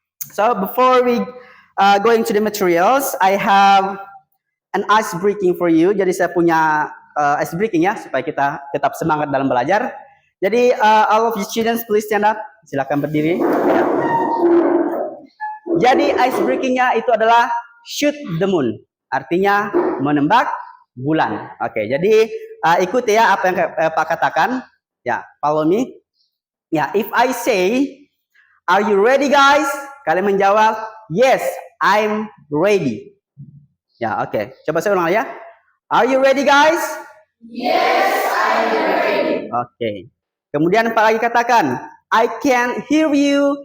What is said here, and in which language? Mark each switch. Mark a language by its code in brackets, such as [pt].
[en] So before we going to the materials, I have an ice breaking for you. [id] Jadi saya punya ice breaking ya supaya kita tetap semangat dalam belajar. [en] Jadi all of you students please stand up. [id] Silakan berdiri. Jadi ice breaking-nya itu adalah [en] shoot the moon. [id] Artinya menembak bulan. Oke, jadi ikuti ya apa yang Pak katakan. [en] Ya, follow me. Ya, if I say, are you ready guys? [id] Kalian menjawab, [en] yes, I'm ready. [id] Ya, oke. Coba saya ulang ya. [en] Are you ready guys? Yes, I'm ready. [id] Oke. Kemudian Pak lagi katakan, [en] I can hear you.